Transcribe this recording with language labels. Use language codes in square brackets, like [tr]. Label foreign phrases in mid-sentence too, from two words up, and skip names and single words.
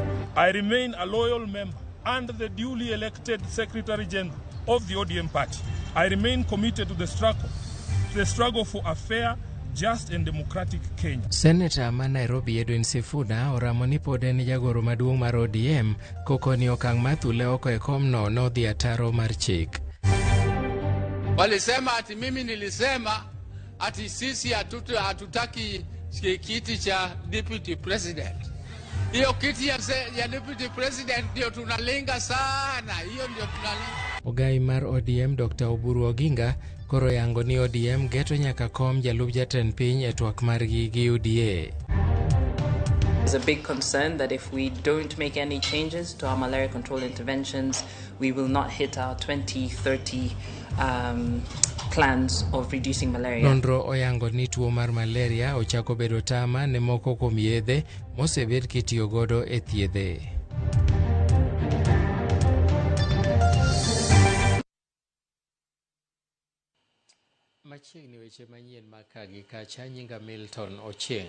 [en] I remain a loyal member and the duly elected Secretary General of the ODM party. I remain committed to the struggle for a fair, just and democratic Kenya. [luo] Senator ma Nairobi Edwin Sifuna oramo ni pod en jagoro maduong' mar ODM koko ni okang' mathule oko e komno nodhi ataro mar chik. [sw] Walisema ati mimi nilisema ati sisi hatutaki kiti cha [en] deputy president. [sw] Hiyo kiti ya [en] deputy president [sw] ndio tunalenga sana. Hiyo ndio tunalenga. [luo] Ogai mar ODM Dr. Oburu Oginga koro yango ni ODM geto nyaka kom jalup jatend piny e twak margi gi UDA. [en] There's a big concern that if we don't make any changes to our malaria control interventions, we will not hit our 2030 plans of reducing malaria. [luo] Nonro oyango ni tuo mar malaria ochako bedo tama ne moko kuom yedhe mosebed kitiyo godo e thiedhe. Machiegni weche manyien makagi kacha nyinga Milton Ochieng.